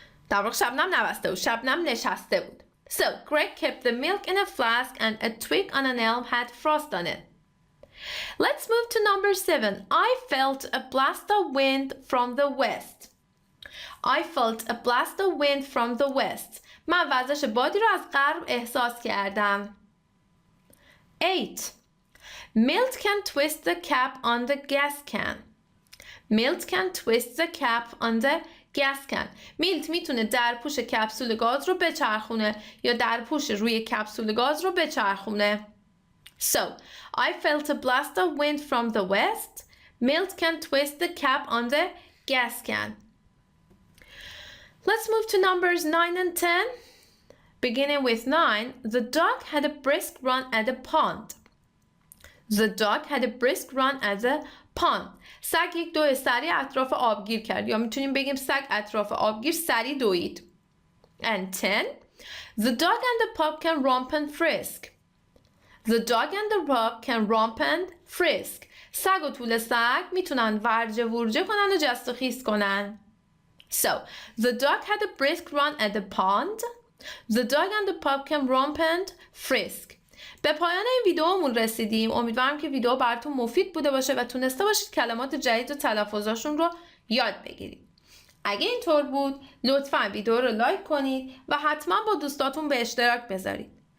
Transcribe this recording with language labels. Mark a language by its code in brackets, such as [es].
[fa] در واقع شبنم نبسته بود، شبنم نشسته بود. [en] So, Greg kept the milk in a flask and a twig on an elm had frost on it. Let's move to number 7. I felt a blast of wind from the west. I felt a blast of wind from the west. [fa] من وزش بادی رو از غرب احساس کردم. [en] 8. Milt can twist the cap on the gas can. Milt can twist the cap on the gas can. [fa] میلت میتونه درپوش کپسول گاز رو بچرخونه یا درپوش روی کپسول گاز رو بچرخونه. [en] So, I felt a blast of wind from the west. Milt can twist the cap on the gas can. Let's move to numbers 9 and 10. Beginning with 9, the dog had a brisk run at the pond. The dog had a brisk run at the pond. [fa] سگ یک دوی سریع اطراف آبگیر کرد یا میتونیم بگیم سگ اطراف آبگیر سریع دوید. [en] And 10, the dog and the pup can romp and frisk. The dog and the pup can romp and frisk. [fa] سگ و طول سگ میتونن ورجه ورجه کنن و جست و خیز کنن. [en] So, the dog had a brisk run at the pond. The dog and the pup can romp and frisk. [fa] به پایان این ویدیومون رسیدیم. امیدوارم که ویدیو براتون مفید بوده باشه و تونسته باشید کلمات جدید و تلفظاشون رو یاد بگیرید. اگه اینطور بود لطفاً ویدیو رو لایک کنید و حتما با دوستاتون به اشتراک بذارید.